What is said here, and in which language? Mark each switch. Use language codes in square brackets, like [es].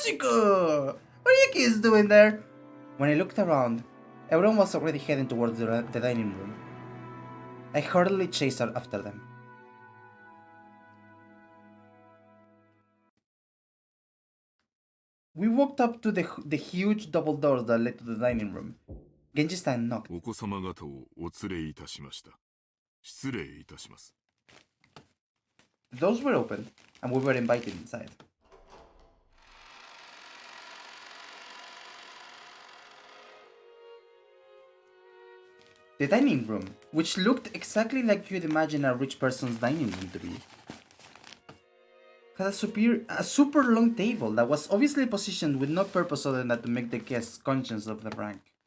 [en] What are you kids doing there? When I looked around, everyone was already heading towards the dining room. I hurriedly chased after them. We walked up to the huge double doors that led to the dining room. Genji-san knocked. [ja] お子様方をお連れいたしました。失礼いたします。 [en] The doors were open, and we were invited inside. The dining room, which looked exactly like you'd imagine a rich person's dining room to be, had a super long table that was obviously positioned with no purpose other than to make the guests conscious of the rank.